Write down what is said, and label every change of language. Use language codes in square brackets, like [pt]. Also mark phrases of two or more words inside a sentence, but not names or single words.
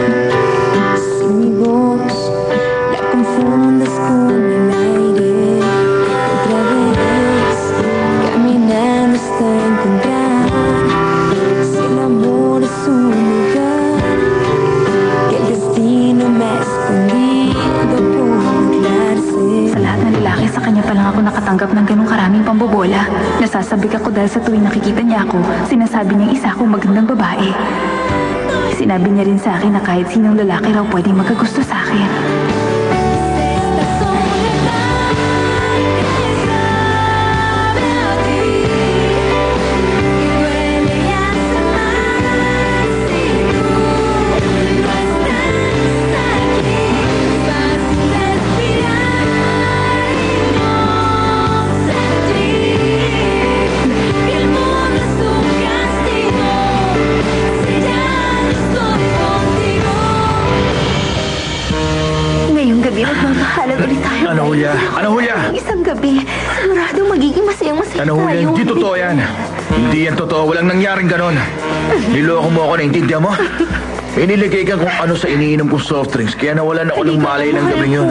[es] Si mi voz la confundes con el aire, otra vez, caminando hasta encontrar si el amor es un lugar que el destino me ha escondido por burlarse. [tl] Sa lahat ng lalaki, sa kanya pa lang ako nakatanggap ng ganong karaming pambobola. Nasasabik ako dahil sa tuwing nakikita niya ako, sinasabi niyang isa akong magandang babae. Sinabi niya rin sa akin na kahit sinong lalaki raw pwedeng magkagusto sa akin. [es] Esta soledad que sabe a ti, que duele y hace mal si tú no estás aquí. Fácil respirar y no sentir que el mundo es un castigo si ya no estoy contigo. [tl] Ngayong gabi, magmamahalan ulit tayo. Ana Julia! Ana Julia! Isang gabi, sigurado magiging masayang-masaya Ana Julia, tayo. hindi totoo yan. Hindi yan totoo. Walang nangyaring ganon. Niloko mo ako, naintindihan mo? Iniligay ka kung ano sa iniinom kong [en] soft drinks, [tl] kaya nawalan ako ng malay ng gabing yun.